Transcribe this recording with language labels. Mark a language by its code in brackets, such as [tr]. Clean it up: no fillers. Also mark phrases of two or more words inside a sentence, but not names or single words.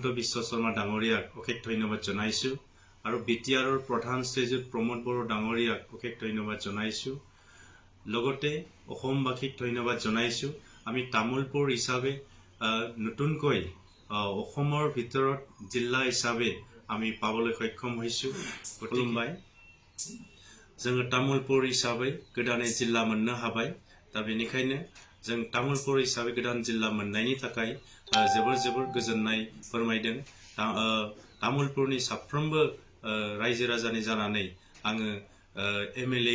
[as] বিশ্ব শৰ্মা ডাঙৰীয়াক অশেষ ধন্যবাদ জনাইছোঁ আৰু বিটিআৰৰ প্ৰধান শ্ৰীযুত প্ৰমোদ বড়ো ডাঙৰীয়াক অশেষ ধন্যবাদ জনাইছোঁ লগতে অসমবাসীক ধন্যবাদ জনাইছোঁ আমি তামোলপুৰ হিচাপে নতুনকৈ অসমৰ ভিতৰত জিলা হিচাপে আমি পাবলৈ সক্ষম হৈছোঁ खुलुमबाय [brx] जोङो तामुलपुर हिसाबै गोदानै जिल्ला मोननो हाबाय दा बेनिखायनो जों तामुलपुर हिसाबै गोदान जिल्ला मोननायनि थाखाय जोबोर गोजोननाय फोरमायदों तामुलपुरनि साफ्रोमबो रायजो राजानि जानानै आङो एमएलए